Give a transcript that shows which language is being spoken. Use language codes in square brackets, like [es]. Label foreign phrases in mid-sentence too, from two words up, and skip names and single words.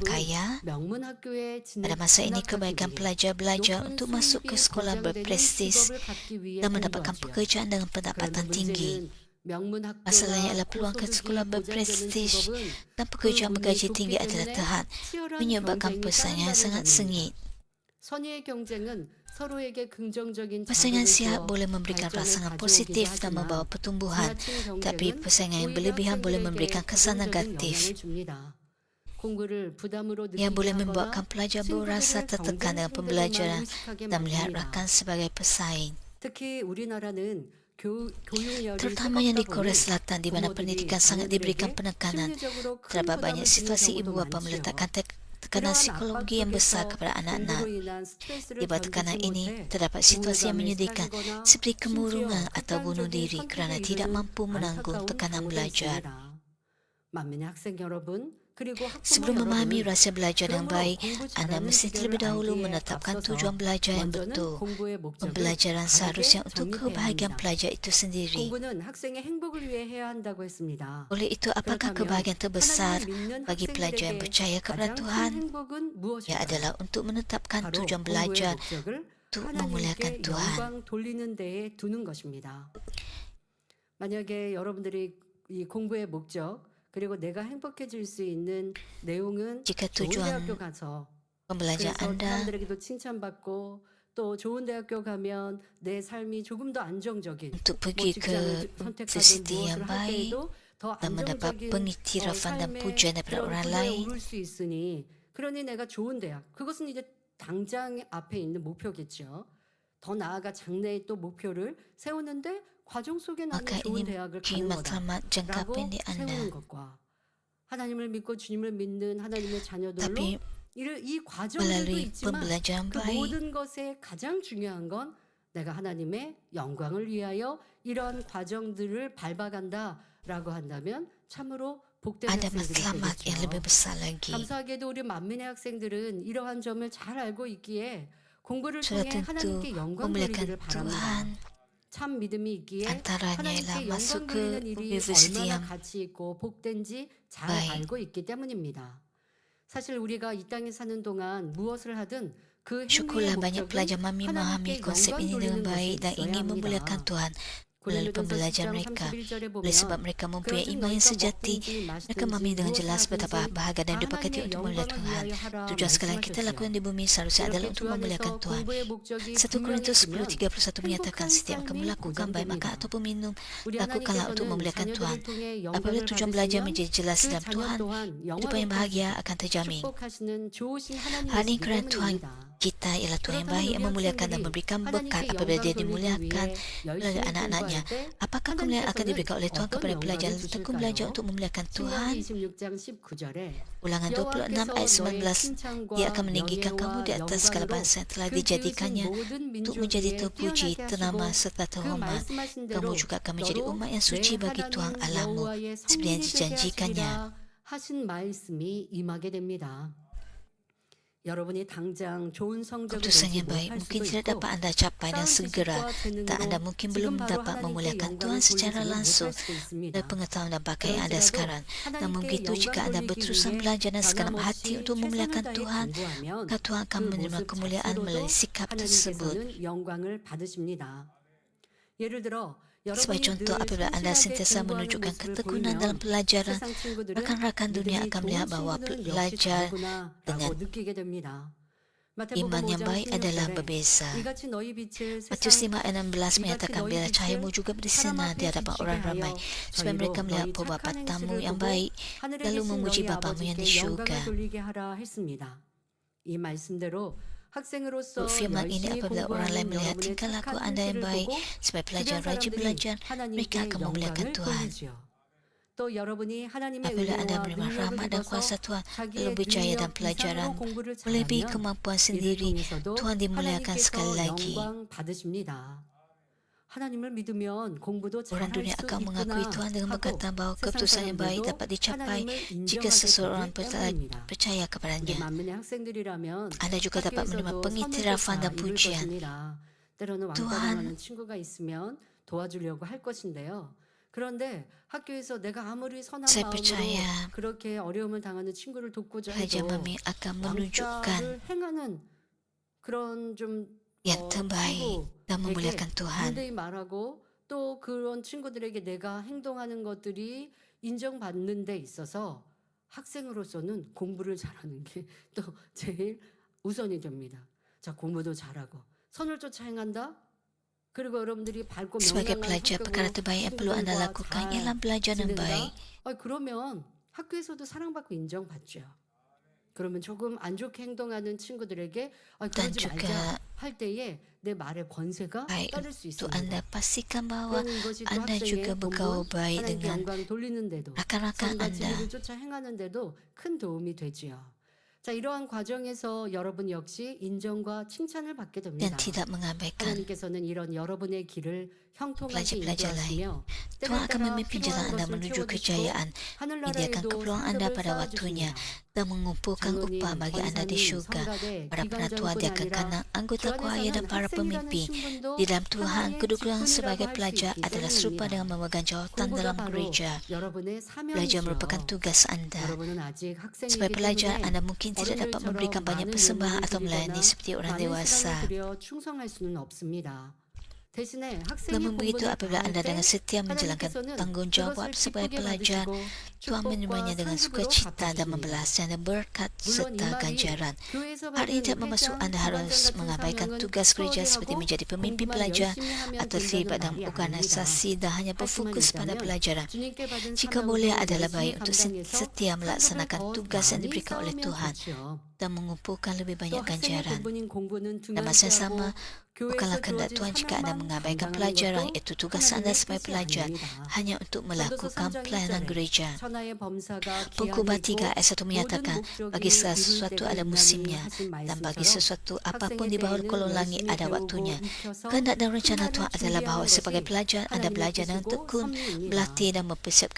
[ko] 대부분 [ms] kaya. [ko] 명문 학교에 [ms] Pada masa ini, [ko] 진학하기 [ms] kebaikan [ko] 위해 [ms] pelajar belajar [ko] 높은 [ms] untuk masuk ke [ko] 수입이 [ms] sekolah [ko] 보장되는 [ms] berprestis [ko] 직업을 갖기 위해 [ms] dan mendapatkan [ko] 공부하지요. [ms] pekerjaan dengan [ko] 그런데 [ms] pendapatan tinggi. [ko] 문제는 명문 [ms] Masalahnya [ko] 학교나 [ms] adalah peluang ke sekolah [ko] 고소득이 보장되는 [ms] berprestis [ko] 직업은 [ms] dan [ko] 그 [ms] pekerjaan [ko] 문이 [ms] bergaji [ko] 좁기 [ms] tinggi adalah [ko] 때문에 [ms] terhad, [ko] 치열한 [ms] menyebabkan [ko] 경쟁이 [ms] persaingan [ko] 따른다는 [ms] sangat [ko] 점입니다. [ms] sengit. [ko] 선의의 경쟁은 서로에게 긍정적인 [ms] Persaingan [ko] 자극을 [ms] sihat [ko] 주어 [ms] boleh memberikan [ko] 발전을 [ms] rasa [ko] 가져오기도 [ms] positif dan [ko] 하지만 [ms] membawa pertumbuhan, [ko] 지나친 [ms] tapi [ko] 경쟁은 [ms] persaingan yang [ko] 오히려 [ms] berlebihan boleh [ko] 학생들에게 [ms] memberikan kesan [ko] 부정적인 [ms] negatif [ko] 영향을 줍니다. 공부를 부담으로 [ms] yang [ko] 느끼게 [ms] boleh [ko] 하거나 [ms] membuatkan pelajar berasa [ko] 친구들을 [ms] tertekan dengan [ko] 경쟁 상대로만 [ms] pembelajaran [ko] 의식하게 [ms] dan melihat [ko] 만듭니다. [ms] rakan sebagai pesaing. [ko] 특히 우리나라는 교육열이 [ms] Terutamanya di [ko] 뜨겁다 [ms] Korea [ko] 보니 [ms] Selatan di mana [ko] 부모들이 [ms] pendidikan sangat diberikan [ko] 자녀들에게 [ms] penekanan. [ko] 심리적으로 큰 [ms] Terdapat [ko] 부담을 [ms] banyak [ko] 주는 [ms] situasi [ko] 경우도 [ms] ibu bapa [ko] 많지요. [ms] meletakkan tekanan [ko] 그러한 압박 [ms] psikologi yang besar [ko] 속에서 [ms] kepada anak-anak. [ko] 공부로 인한 스트레스를 [ms] Di bawah tekanan [ko] 견디지 [ms] ini, [ko] 못해 [ms] terdapat situasi yang [ko] 우울감에 [ms] menyedihkan [ko] 시달리거나 [ms] seperti [ko] 심지어 [ms] kemurungan atau bunuh [ko] 극단적인 [ms] diri kerana [ko] 선택에 [ms] tidak [ko] 이르는 [ms] mampu menanggung [ko] 안타까운 [ms] tekanan [ko] 경우도 [ms] belajar. [ko] 있습니다. 만민의 학생 여러분 그리고 학부모 [ms] Sebelum memahami [ko] 여러분 [ms] rasa belajar yang [ko] 그러므로 [ms] baik, [ko] 공부 [ms] anda [ko] 잘하는 [ms] mesti terlebih [ko] 비결을 [ms] dahulu [ko] 알기에 [ms] menetapkan [ko] 앞서서 [ms] tujuan belajar yang [ko] 먼저는 [ms] betul. [ko] 공부의 목적을 [ms] Pembelajaran seharusnya [ko] 바르게 [ms] untuk [ko] 정립해야 [ms] kebahagiaan [ko] 합니다. [ms] pelajar itu sendiri. [ko] 공부는 학생의 행복을 위해 해야 한다고 했습니다. [ms] Oleh itu, apakah [ko] 그렇다면 [ms] kebahagiaan terbesar [ko] 하나님을 믿는 [ms] bagi pelajar yang [ko] 학생들에게 [ms] percaya kepada [ko] 가장 큰 [ms] Tuhan? [ko] 행복은 [ms] Ia [ko] 무엇일까요? [ms] adalah untuk menetapkan [ko] 바로 [ms] tujuan [ko] 공부의 [ms] belajar [ko] 목적을 [ms] untuk memuliakan [ko] 하나님께 [ms] Tuhan. [ko] 영광 돌리는 데에 두는 것입니다. 만약에 여러분들이 이 공부의 목적 그리고 내가 행복해질 수 있는 내용은 [ms] Jika [ko] 좋은 [ms] tujuan [ko] 대학교 가서 [ms] pembelajaran [ko] 그래서 [ms] Anda [ko] 사람들에게도 칭찬받고 또 좋은 대학교 가면 내 삶이 조금 더 안정적인 [ms] untuk [ko] 뭐 [ms] pergi ke [ko] 직장을 선택하든 [ms] universiti [ko] 무엇을 [ms] yang [ko] 할 [ms] baik [ko] 때에도 더 [ms] dan mendapat [ko] 안정적인 [ms] pengiktirafan dan [ko] 삶의 [ms] pujian daripada [ko] 그런 [ms] orang [ko] 구조에 [ms] lain. [ko] 오를 수 있으니 그러니 내가 좋은 대학 그것은 이제 당장 앞에 있는 목표겠죠. 더 나아가 장래의 또 목표를 세우는데 과정 속에 나는 [ms] Maka [ko] 좋은 [ms] ini [ko] 대학을 [ms] mungkin [ko] 가는 [ms] matlamat jangka [ko] 거다라고 [ms] pendek [ko] 세우는 [ms] Anda. [ko] 것과 하나님을 믿고 주님을 믿는 하나님의 자녀들로 [ms] Tapi [ko] 이 과정들도 [ms] melalui [ko] 있지만 [ms] pembelajaran [ko] 그 [ms] baik, [ko] 모든 것에 가장 중요한 건 내가 하나님의 영광을 위하여 이런 과정들을 밟아간다라고 한다면 참으로 복된 [ms] ada [ko] 학생들이 [ms] matlamat yang lebih [ko] 되겠죠. [ms] besar lagi. [ko] 감사하게도 우리 만민의 학생들은 이러한 점을 잘 알고 있기에 공부를 [ms] Sudah [ko] 통해 [ms] tentu [ko] 하나님께 영광 [ms] memuliakan [ko] 돌리기를 바랍니다. [ms] Tuhan. [ko] 참 믿음이 있기에 [ms] Antaranya ialah [ko] 하나님께 [ms] masuk [ko] 영광 [ms] ke [ko] 돌리는 일이 [ms] universiti [ko] 얼마나 [ms] yang [ko] 가치 있고 복된지 잘 [ms] baik. [ko] 알고 있기 때문입니다. 사실 우리가 이 땅에 사는 동안 무엇을 하든 그 행위의 [ms] Syukurlah banyak [ko] 목적은 [ms] pelajar memahami [ko] 하나님께 [ms] konsep [ko] 영광 [ms] ini dengan [ko] 돌리는 것에 [ms] baik dan [ko] 있어야 [ms] ingin memuliakan [ko] 합니다. [ms] Tuhan melalui [ko] 고린도전서 [ms] pembelajaran [ko] 10장 [ms] mereka. [ko] 31절에 [ms] Oleh sebab [ko] 보면 [ms] mereka mempunyai [ko] 그런즉 [ms] iman yang [ko] 너희가 [ms] sejati, [ko] 먹든지 [ms] mereka memahami [ko] 마시든지 [ms] dengan [ko] 무엇을 [ms] jelas betapa [ko] 하든지 [ms] bahagia dan [ko] 다 [ms] diberkati [ko] 하나님의 [ms] untuk memuliakan [ko] 영광을 [ms] Tuhan. [ko] 위하여 하라 [ms] Tujuan segala yang kita [ko] 말씀하셨지요. [ms] lakukan di bumi seharusnya adalah [ko] 이렇게 [ms] untuk [ko] 주 [ms] memuliakan [ko] 안에서 [ms] Tuhan. [ko] 공부의 목적이 [ms] 1 [ko] 분명히 [ms] Korintus [ko] 있으면 [ms] 10:31 menyatakan [ko] 행복한 [ms] setiap kamu [ko] 삶이 [ms] melakukan baik maka [ko] 보장됩니다. [ms] ataupun minum [ko] 우리 [ms] lakukanlah untuk [ko] 하나님께서는 [ms] memuliakan Tuhan. [ko] 자녀들을 통해 [ms] Apabila [ko] 영광을 [ms] tujuan belajar [ko] 받으시면 [ms] menjadi jelas [ko] 그 [ms] dalam [ko] 자녀 [ms] Tuhan, [ko] 또한 [ms] kehidupan yang bahagia akan terjamin. [ko] 축복하시는 좋으신 [ms] Hal ini [ko] 하나님이시기 [ms] kerana Tuhan [ko] 때문입니다. [ms] kita ialah Tuhan yang [ko] 그렇다면 [ms] baik [ko] 우리 [ms] yang memuliakan dan [ko] 학생들이 [ms] memberikan berkat [ko] 하나님께 [ms] apabila [ko] 영광 [ms] dia [ko] 돌리기 [ms] dimuliakan [ko] 위해 [ms] oleh [ko] 열심히 [ms] anak-anaknya. [ko] 공부할 때 [ms] Apakah kemuliaan akan [ko] 하나님께서는 [ms] diberikan oleh Tuhan [ko] 어떤 [ms] kepada pelajar [ko] 영광을 [ms] yang tekun belajar [ko] 주실까요? [ms] untuk memuliakan [ko] 신명기 [ms] Tuhan? [ko] 26장 19절에 [ms] Ulangan 26 [ko] 여호와께서 [ms] ayat [ko] 너의 [ms] 19, [ko] 칭찬과 [ms] Dia akan meninggikan kamu di [ko] 명예와 [ms] atas segala [ko] 영광으로 [ms] bangsa yang telah [ko] 그 지으신 [ms] dijadikannya [ko] 모든 [ms] untuk [ko] 민족 [ms] menjadi [ko] 위에 [ms] terpuji, [ko] 뛰어나게 [ms] ternama [ko] 하시고 [ms] serta [ko] 그 [ms] terhormat. [ko] 말씀하신 [ms] Kamu [ko] 대로 [ms] juga akan menjadi [ko] 너로 [ms] umat yang [ko] 내 [ms] suci bagi [ko] 하나님 [ms] Tuhan Allahmu [ko] 여호와의 [ms] seperti yang [ko] 성민이 되게 [ms] dijanjikannya. [ko] 하시리라 하신 말씀이 임하게 됩니다. 여러분이 당장 좋은 성적을 [ms] Keputusan [ko] 내지 [ms] yang baik [ko] 못할 [ms] mungkin [ko] 수도 [ms] tidak [ko] 있고 [ms] dapat anda capai dan [ko] 쌓은 [ms] segera, [ko] 지식과 [ms] dan anda [ko] 재능으로 [ms] mungkin [ko] 지금 [ms] belum [ko] 바로 [ms] dapat [ko] 하나님께 [ms] memuliakan [ko] 영광을 [ms] Tuhan secara [ko] 돌리지는 [ms] langsung [ko] 못할 수도 있습니다. [ms] dari pengetahuan dan bakat yang ada [ko] 그럴지라도 [ms] sekarang. Namun [ko] 하나님께 [ms] begitu jika [ko] 영광 [ms] anda [ko] 돌리기 [ms] berterusan [ko] 위해 [ms] belajar dan segenap hati [ko] 변함없이 [ms] untuk [ko] 최선을 [ms] memuliakan [ko] 다해 [ms] Tuhan, [ko] 공부하면 [ms] maka Tuhan akan [ko] 그 [ms] menerima [ko] 모습 [ms] kemuliaan melalui [ko] 자체로도 [ms] sikap tersebut. [ko] 하나님께서는 영광을 받으십니다. 예를 들어 [ms] Sebagai [ko] 여러분이 [ms] contoh, [ko] 늘 [ms] apabila anda [ko] 성실하게 [ms] sentiasa [ko] 공부하는 [ms] menunjukkan [ko] 모습을 [ms] ketekunan dalam [ko] 보이면 [ms] pelajaran, [ko] 세상 친구들은 [ms] rakan-rakan dunia [ko] 믿음이 [ms] akan [ko] 좋은 [ms] melihat bahawa [ko] 친구는 역시 [ms] belajar [ko] 다르구나라고 [ms] dengan [ko] 느끼게 됩니다. [ms] iman [ko] 마태복음 [ms] yang [ko] 5장 [ms] baik adalah [ko] 16절에 [ms] berbeza. [ko] 이같이 너희 빛을 [ms] Matius [ko] 세상 [ms] 5 ayat 16 menyatakan [ko] 너희 [ms] biarlah [ko] 빛을 [ms] cahayamu juga [ko] 사람 [ms] bersinar di [ko] 앞에 [ms] hadapan [ko] 비치게 [ms] orang ramai [ko] 하여 [ms] supaya [ko] 저희로 [ms] mereka melihat [ko] 너희 [ms] bahwa [ko] 착한 [ms] bapamu [ko] 행실을 [ms] yang [ko] 보고 [ms] baik [ko] 하늘에 [ms] lalu [ko] 계신 [ms] memuji [ko] 너희 [ms] Bapamu yang di [ko] 아버지께 [ms] syurga. [ko] 영광을 돌리게 하라 했습니다. 이 말씀대로 학생으로서 [ms] Firman ini [ko] 열심히 [ms] apabila orang lain [ko] 공부하는 [ms] melihat [ko] 여러분의 [ms] tingkah laku [ko] 착한 [ms] anda yang [ko] 행실을 [ms] baik [ko] 보고 [ms] sebagai [ko] 주변 [ms] pelajar rajin [ko] 사람들이 [ms] belajar, mereka [ko] 하나님께 [ms] akan memuliakan [ko] 영광을 [ms] Tuhan. [ko] 돌리지요. 또 여러분이 하나님의 [ms] Apabila anda [ko] 은혜와 [ms] menerima [ko] 능력을 [ms] rahmat dan [ko] 입어서 [ms] kuasa Tuhan lalu [ko] 자기의 [ms] berjaya dalam [ko] 능력 [ms] pelajaran [ko] 이상으로 공부를 [ms] melebihi [ko] 잘하면 [ms] kemampuan [ko] 이를 [ms] sendiri, [ko] 통해서도 [ms] Tuhan dimuliakan sekali [ko] 하나님께서 [ms] lagi. [ko] 영광 받으십니다. 하나님을 믿으면 공부도 [ms] Orang [ko] 잘할 [ms] dunia [ko] 수 [ms] akan mengakui [ko] 있구나 [ms] Tuhan dengan [ko] 하고 [ms] berkata bahawa [ko] 세상 [ms] keputusan yang baik [ko] 사람들도 [ms] dapat dicapai [ko] 하나님을 [ms] jika [ko] 인정하게 [ms] seseorang [ko] 되기 때문입니다. [ms] percaya [ko] 우리 [ms] kepadanya. [ko] 만민의 학생들이라면 [ms] Anda juga dapat menerima [ko] 학교에서도 [ms] pengiktirafan dan [ko] 선물조차 입을 [ms] pujian. [ko] 것입니다. 때로는 왕따당하는 친구가 있으면 도와주려고 할 것인데요. 그런데 학교에서 내가 아무리 선한 [ms] Saya [ko] 마음으로 [ms] percaya [ko] 그렇게 어려움을 당하는 친구를 돕고자 [ms] pelajar [ko] 해도 [ms] mami akan menunjukkan [ko] 왕따를 행하는 그런 좀 [ms] yang terbaik dan [ko] 친구에게 [ms] memuliakan Tuhan. [ko] 무대히 말하고 또 그런 친구들에게 내가 행동하는 것들이 인정받는 데 있어서 학생으로서는 공부를 잘하는 게 또 제일 우선이 됩니다. 자, 공부도 잘하고 선을 쫓아 행한다. 그리고 여러분들이 밝고 [ms] Sebagai [ko] 명랑한 [ms] pelajar, perkara [ko] 성격으로 [ms] terbaik yang perlu anda [ko] 친구들과 [ms] lakukan [ko] 잘 [ms] ialah belajar yang baik. [ko] 지낸다. 그러면 학교에서도 사랑받고 인정받죠. 그러면 조금 안 좋게 행동하는 친구들에게 [ms] Dan [ko] 그러지 [ms] juga [ko] 말자 할 때에 내 말의 권세가 [ms] baik [ko] 따를 수 [ms] untuk [ko] 있습니다. [ms] anda pastikan bahawa [ko] 그러는 이것이 또 [ms] anda juga [ko] 학생의 [ms] bergaul [ko] 본분 [ms] baik [ko] 하나님께 [ms] dengan [ko] 영광 돌리는데도 [ms] rakan-rakan [ko] 선과 [ms] anda. [ko] 진리를 쫓아 행하는데도 큰 도움이 되지요. 자, 이러한 과정에서 여러분 역시 인정과 칭찬을 받게 [ms] Dan [ko] 됩니다. [ms] tidak mengabaikan [ko] 하나님께서는 이런 여러분의 길을 형통하게 [ms] pelajar-pelajar lain. [ko] 인도하시며 [ms] Tuhan akan memimpin jalan [ko] 필요한 [ms] anda [ko] 것을 [ms] menuju [ko] 채워주시고 [ms] kejayaan, menyediakan [ko] 하늘나라에도 [ms] keperluan anda [ko] 상급을 [ms] pada waktunya, [ko] 쌓아주십니다. [ms] dan mengumpulkan [ko] 장로님, [ms] upah bagi anda di [ko] 권사님, [ms] syurga. [ko] 성가대, [ms] Para penatua [ko] 기관장뿐 [ms] diakankan [ko] 아니라 [ms] anggota [ko] 주 [ms] kuhaya dan [ko] 안에서는 [ms] para [ko] 학생이라는 [ms] pemimpin. [ko] 신분도 [ms] Di dalam Tuhan, [ko] 하나의 [ms] kedudukan [ko] 직분이라고 [ms] sebagai [ko] 할 수 [ms] pelajar [ko] 있기 [ms] adalah serupa [ko] 때문입니다. [ms] dengan memegang jawatan [ko] 공부가 [ms] dalam [ko] 바로 [ms] gereja. [ko] 여러분의 [ms] Belajar merupakan [ko] 사명이지요. [ms] tugas anda. [ko] 여러분은 아직 [ms] Sebagai [ko] 학생이기 [ms] pelajar, [ko] 때문에 [ms] anda mungkin tidak dapat memberikan banyak [ko] 많은 [ms] persembahan [ko] 연금을 [ms] atau melayani [ko] 드리거나 [ms] seperti orang [ko] 많은 시간을 [ms] dewasa. [ko] 들여 충성할 수는 없습니다. 대신에 학생이 [ms] Namun begitu [ko] 본분을 [ms] apabila [ko] 다할 [ms] Anda dengan [ko] 때 [ms] setia menjalankan [ko] 하나님께서는 [ms] tanggung jawab [ko] 그것을 [ms] sebagai [ko] 기쁘게 [ms] pelajar, [ko] 받으시고 [ms] Tuhan [ko] 축복과 [ms] menerimanya dengan [ko] 상급으로 [ms] sukacita dan [ko] 갚아주십니다. [ms] membalasnya dan berkat [ko] 물론 이 [ms] serta [ko] 말이 [ms] ganjaran. [ko] 교회에서 [ms] Hal ini [ko] 받은 [ms] tidak bermaksud [ko] 회장, [ms] Anda harus [ko] 부반장 같은 [ms] mengabaikan [ko] 사명은 [ms] tugas gereja [ko] 소홀히 [ms] seperti [ko] 하고 [ms] menjadi pemimpin [ko] 공부만 [ms] pelajar [ko] 열심히 하면 [ms] atau [ko] 된다는 [ms] terlibat dalam [ko] 말이 아닙니다. [ms] organisasi dan hanya [ko] 할 수만 [ms] berfokus pada [ko] 있다면 [ms] pelajaran. [ko] 주님께 받은 [ms] Jika boleh [ko] 사명도 [ms] adalah [ko] 열심히 [ms] baik untuk [ko] 감당해서 [ms] setia [ko] 상급을 [ms] melaksanakan [ko] 더 [ms] tugas yang [ko] 많이 [ms] diberikan oleh [ko] 쌓으면 [ms] Tuhan [ko] 좋죠. [ms] dan mengumpulkan lebih [ko] 또 [ms] banyak [ko] 학생의 [ms] ganjaran. [ko] 본분인 공부는 [ms] Dan masa yang [ko] 등한시하고 [ms] sama, bukanlah [ko] 교회에서 [ms] kehendak [ko] 주어진 [ms] Tuhan jika Anda [ko] 사명만 [ms] mengabaikan [ko] 감당하는 [ms] pelajaran, [ko] 것도 [ms] iaitu tugas Anda [ko] 하나님의 [ms] sebagai [ko] 뜻이 [ms] pelajar [ko] 아닙니다. [ms] hanya untuk [ko] 전도서 [ms] melakukan [ko] 3장 [ms] pelayanan [ko] 1절에 [ms] gereja. [ko] 천하의 범사가 [ms] Pengkhotbah [ko] 기한이 [ms] 3 [ko] 있고 [ms] ayat 1 [ko] 모든 [ms] menyatakan, [ko] 목적이 [ms] bagi segala [ko] 이룰 [ms] sesuatu [ko] 때가 [ms] ada [ko] 있나니 [ms] musimnya, [ko] 하신 [ms] dan bagi [ko] 말씀처럼 [ms] sesuatu apapun [ko] 학생의 [ms] di bawah [ko] 때에는 [ms] kolong langit [ko] 열심히 [ms] ada [ko] 배우고 [ms] waktunya. [ko] 익혀서 [ms] Kehendak dan rencana [ko] 큰 [ms] Tuhan [ko] 날을 [ms] adalah bahawa [ko] 준비하는 [ms] sebagai [ko] 것이 [ms] pelajar Anda [ko] 하나님의 [ms] belajar dengan [ko] 뜻이고 [ms] tekun, [ko] 섭리입니다. [ms] berlatih dan mempersiapkan